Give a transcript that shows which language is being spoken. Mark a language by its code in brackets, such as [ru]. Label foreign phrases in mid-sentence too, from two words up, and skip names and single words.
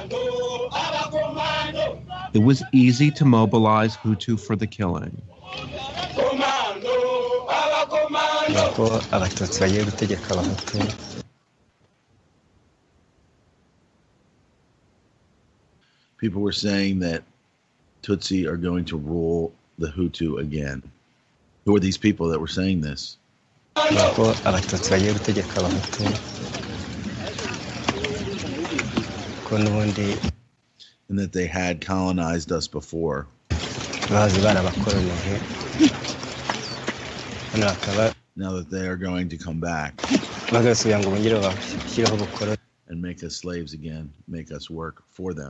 [en] It was easy to mobilize Hutu for the killing. [rw] nuko abatutsi bagiye gutegeka abahutu. [en] People were saying that Tutsi are going to rule the Hutu again. Who are these people that were saying this? [rw] Nuko abatutsi bagiye gutegeka abahutu. Ko n'ubundi [en] and that they had colonized us before. Now that they are going to come back and make us slaves again, make us work for them.